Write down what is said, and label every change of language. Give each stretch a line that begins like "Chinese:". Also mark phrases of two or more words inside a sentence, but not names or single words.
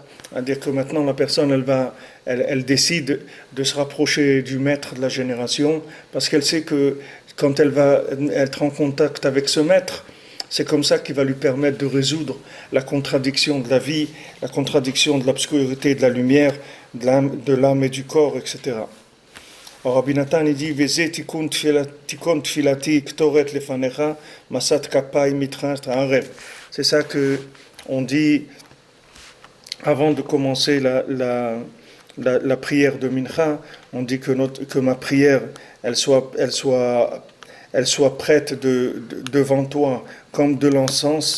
French: C'est-à-dire que maintenant la personne, elle décide de se rapprocher du maître de la génération, parce qu'elle sait que quand elle va être en contact avec ce maître, c'est comme ça qu'il va lui permettre de résoudre la contradiction de la vie, la contradiction de l'obscurité, de la lumière, de l'âme et du corps, etc.
Hebrew: Alors Rabbi Nathan,
French: il dit
Hebrew: וזה תיכון תפילתי קטורת לפניך משאת כפי מטרן הערב.
French: C'est ça que on dit avant de commencer la prière de Mincha. On dit que ma prière elle soit prête devant toi comme de l'encens.